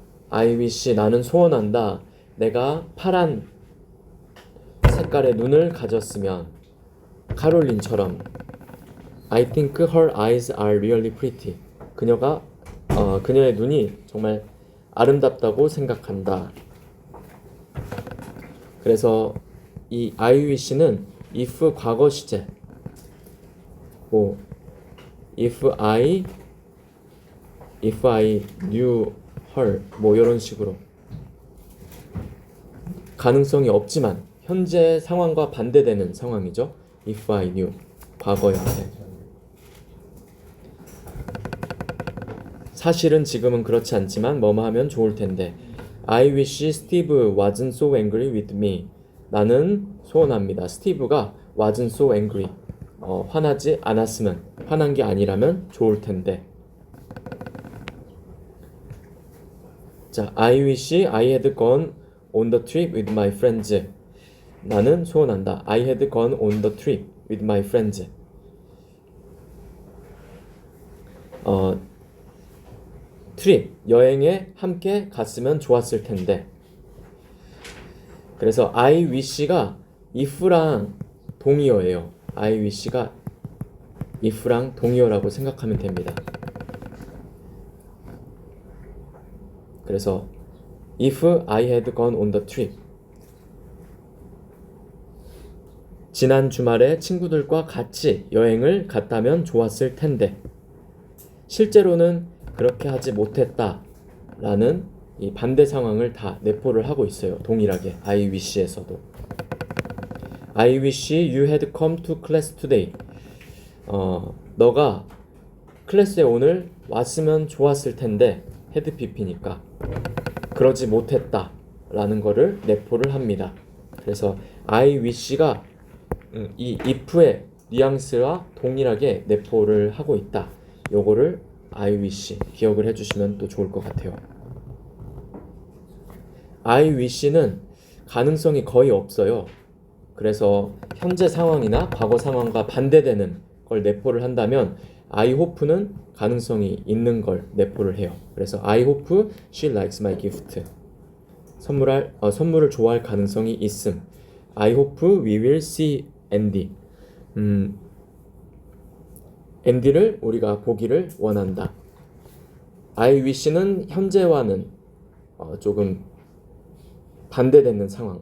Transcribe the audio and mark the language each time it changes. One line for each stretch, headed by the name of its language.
Korean: I wish 나는 소원한다. 내가 파란 색깔의 눈을 가졌으면 카롤린처럼.
English: I think her eyes are really pretty.
Korean: 그녀의 눈이 정말 아름답다고 생각한다. 그래서 이 I wish는 if 과거 시제,
English: if I knew her,
Korean: 이런 식으로 가능성이 없지만 현재 상황과 반대되는 상황이죠. if I knew, 과거 형태. 사실은 지금은 그렇지 않지만 뭐뭐 하면 좋을 텐데.
English: I wish Steve wasn't so angry with me.
Korean: 나는 소원합니다. 스티브가
English: wasn't so angry,
Korean: 화나지 않았으면, 화난 게 아니라면 좋을 텐데.
English: 자, I wish I had gone on the trip with my friends.
Korean: 나는 소원한다.
English: I had gone on the trip with my friends.
Korean: 트립, 여행에 함께 갔으면 좋았을 텐데. 그래서 I wish가 if랑 동의어예요. I wish가 if랑 동의어라고 생각하면 됩니다.
English: 그래서 if I had gone on the trip.
Korean: 지난 주말에 친구들과 같이 여행을 갔다면 좋았을 텐데 실제로는 그렇게 하지 못했다 라는 이 반대 상황을 다 내포를 하고 있어요.
English: 동일하게 I wish에서도 I wish you had come to class today.
Korean: 너가 클래스에 오늘 왔으면 좋았을 텐데 had pp니까 그러지 못했다 라는 거를 내포를 합니다. 그래서 I wish가 이 if의 뉘앙스와 동일하게 내포를 하고 있다. 요거를 I wish 기억을 해주시면 또 좋을 것 같아요. I wish는 가능성이 거의 없어요. 그래서 현재 상황이나 과거 상황과 반대되는 걸 내포를 한다면 I hope는 가능성이 있는 걸 내포를 해요.
English: 그래서 I hope she likes my gift.
Korean: 선물을 좋아할 가능성이 있음.
English: I hope we will see Andy.
Korean: 앤디를 우리가 보기를 원한다. I wish는 현재와는 조금 반대되는 상황.